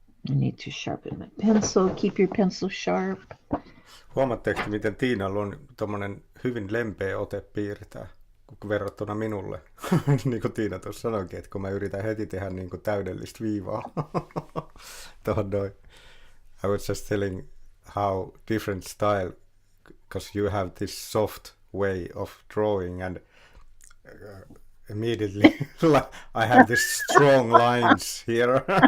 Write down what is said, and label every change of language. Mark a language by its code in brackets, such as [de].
[en] I need to sharpen my pencil. Keep your pencil sharp. [fi] Huomatteko, miten Tiinalla on tommonen hyvin lempeä ote piirtää verrattuna minulle? Niin kuin Tiina tuossa sanoikin, että kun mä yritän heti tehdä niin kuin täydellistä viivaa. Tuohon noin. [en] I was just telling how different style, because you have this soft way of drawing and immediately I have this strong lines here.